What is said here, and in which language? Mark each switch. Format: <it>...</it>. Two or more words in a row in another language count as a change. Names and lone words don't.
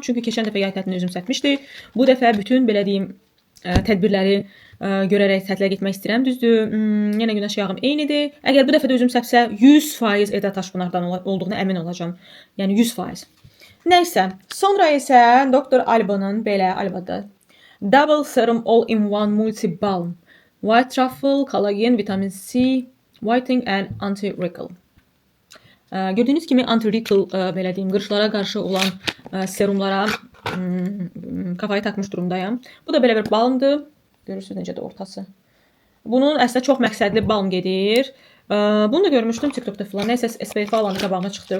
<az>Çünki keçən dəfə yay tətilini özüm çəkmişdi. Bu dəfə bütün belə deyim tədbirləri görərək tətilə getmək istəyirəm. Düzdür, yenə günəş yağım eynidir. Əgər bu dəfə də özüm səpsə 100% Eda Taşpınardan olduğuna əmin olacağam. Yəni 100%. Nəysə, sonra isə Dr. Alba'nın belə Alba'da Double Serum All-in-One Multi-Balm White Truffle, Collagen, Vitamin C, Whitening and Anti-Wrinkle. Gördüyünüz kimi anti-wrinkle belə deyim, qırışlara qarşı olan serumlara</az> <tr>kafayı takmış durumdayam.</tr> <az>Bu da belə bir balmdır. Görürsünüz necə də ortası. Bunun əslində çox məqsədli balm gedir. Bunu da görmüşdüm TikTokda falan. Nəysə SPF alanı qabağıma çıxdı.</az>